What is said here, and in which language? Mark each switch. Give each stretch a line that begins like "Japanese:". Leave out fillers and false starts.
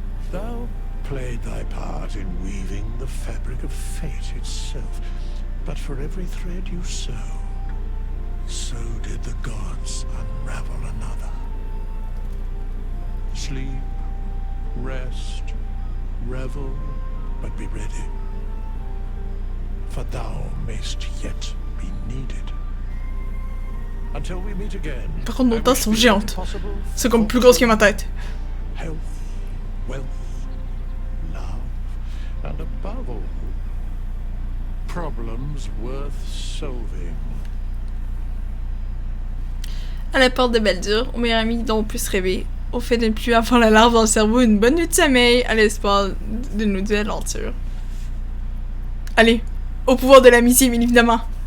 English: Thou played thy part in weaving the fabric of fate itself, but for every thread you sewed, so did the gods unravel another. Sleep, rest, revel, but be ready, for thou mayst yet be needed. Until we meet again.
French: Par contre, nos tasses sont géantes. C'est comme plus grosse que ma tête.
English: Health, wealth, love, and above all, problems worth solving.
French: À la porte de Belle-Dure, au meilleur ami dont on peut se rêver, au fait de ne plus avoir la larve dans le cerveau, une bonne nuit de sommeil, à l'espoir d'une nouvelle aventure. Allez, au pouvoir de l'amitié, bien évidemment.